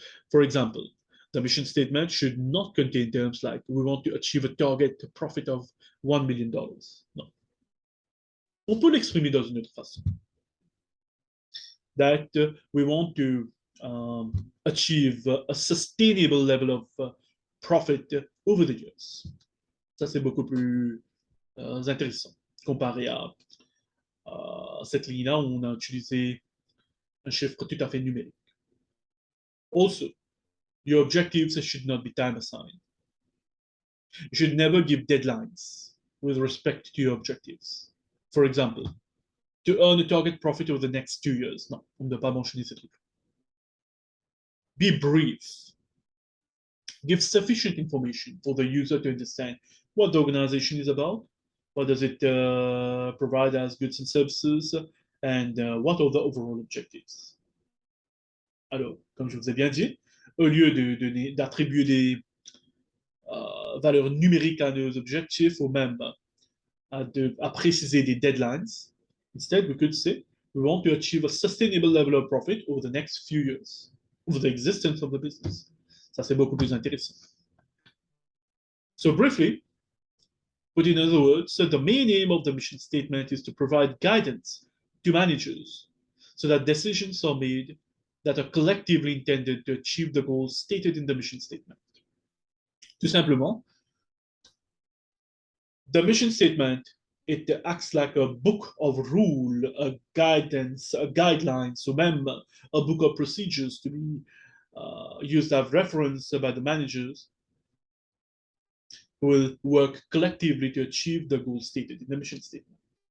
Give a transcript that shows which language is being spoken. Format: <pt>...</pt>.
<en>For example, the mission statement should not contain terms like we want to achieve a target profit of $1 million.</en> <fr>Non. On peut l'exprimer dans une autre façon.</fr> <en>That we want to achieve a sustainable level of profit over the years.</en> <fr>Ça, c'est beaucoup plus intéressant comparé à cette ligne-là où on a utilisé un chiffre tout à fait numérique.</fr> <en>Also, your objectives should not be time assigned. You should never give deadlines with respect to your objectives. For example, to earn a target profit over the next 2 years.</en> <fr>Non, on ne doit pas mentionner ces trucs.</fr> <en>Be brief. Give sufficient information for the user to understand what the organization is about, what does it provide as goods and services, and what are the overall objectives.</en> <fr>Alors, comme je vous ai bien dit, au lieu d'attribuer des valeurs numériques à nos objectifs ou même à préciser des deadlines,</fr> <en>instead we could say we want to achieve a sustainable level of profit over the next few years, over the existence of the business.</en> <fr>Ça, c'est beaucoup plus intéressant.</fr> <en>So briefly, put in other words, the main aim of the mission statement is to provide guidance to managers so that decisions are made that are collectively intended to achieve the goals stated in the mission statement.</en> <fr>Tout simplement,</fr> <en>the mission statement, it acts like a book of rule, a guidance, a guidelines, or</en> <fr>même</fr> <en>a book of procedures to be used as reference by the managers who will work collectively to achieve the goals stated in the mission statement.</en>